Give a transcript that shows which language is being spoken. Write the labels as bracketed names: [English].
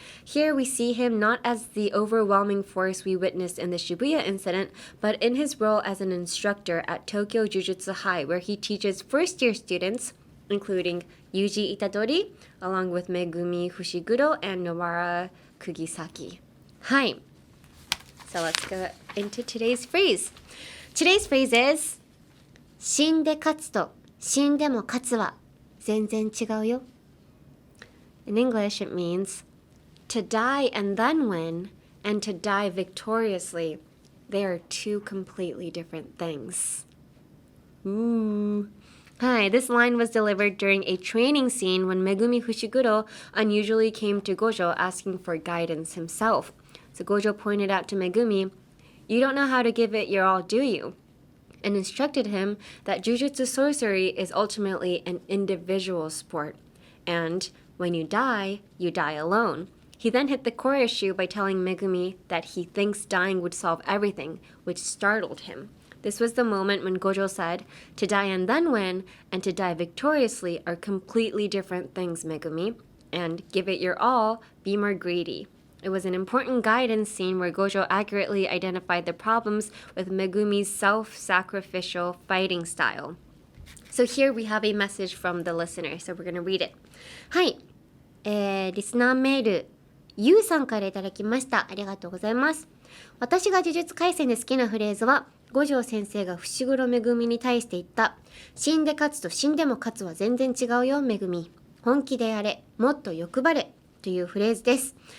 [English] Here we see him not as the overwhelming force we witnessed in the Shibuya incident, but in his role as an instructor at Tokyo Jujutsu High, where he teaches first-year students, including Yuji Itadori, along with Megumi Fushiguro and Nowara Kugisaki. Hi. So let's go into today's phrase. Today's phrase is [Japanese] 死んで勝つと死んでも勝つは全然違うよ. [English] In English, it means to die and then win and to die victoriously. They are two completely different things. Ooh. Hi, this line was delivered during a training scene when Megumi Fushiguro unusually came to Gojo asking for guidance himself. So Gojo pointed out to Megumi, "You don't know how to give it your all, do you?" and instructed him that Jujutsu sorcery is ultimately an individual sport. And when you die alone. He then hit the core issue by telling Megumi that he thinks dying would solve everything, which startled him. This was the moment when Gojo said, "To die and then win, and to die victoriously are completely different things, Megumi. And give it your all, be more greedy." It was an important guidance scene where Gojo accurately identified the problems with Megumi's self-sacrificial fighting style. So here we have a message from the listener, so we're going to read it. [Japanese] はい、リスナーメール、ゆうさんからいただきました。ありがとうございます。私が呪術廻戦で好きなフレーズは、五条先生が伏黒めぐみに対して言った、死んで勝つと死んでも勝つは全然違うよ、めぐみ。本気でやれ、もっと欲張れ。というフレーズです。